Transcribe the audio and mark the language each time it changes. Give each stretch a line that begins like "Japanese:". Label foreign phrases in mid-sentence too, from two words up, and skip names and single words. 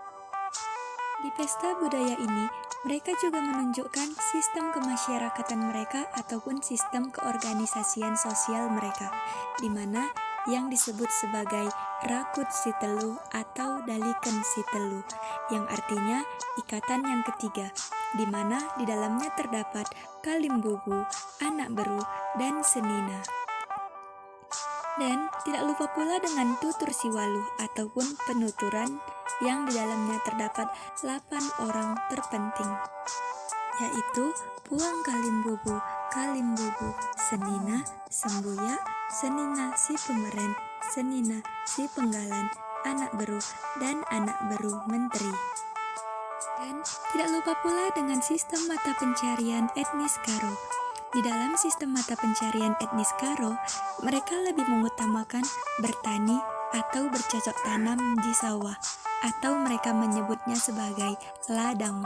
Indonesian: Di pesta budaya ini, mereka juga menunjukkan sistem kemasyarakatan mereka ataupun sistem keorganisasian sosial mereka, di mana yang disebut sebagai Rakut Sitelu atau Daliken Sitelu, yang artinya ikatan yang ketiga, di mana di dalamnya terdapat Kalimbubu, Anak Beru, dan Senina. Dan tidak lupa pula dengan Tutur Siwaluh ataupun penuturan yang di dalamnya terdapat 8 orang terpenting, yaitu Puang Kalimbubu, Senina, Sembuya, Senina si Pemeren, Senina si Penggalan, Anak Beru, dan Anak Beru Menteri. Dan tidak lupa pula dengan sistem mata pencarian etnis Karo. Di dalam sistem mata pencarian etnis Karo, mereka lebih mengutamakan bertani atau bercocok tanam di sawah, atau mereka menyebutnya sebagai ladang.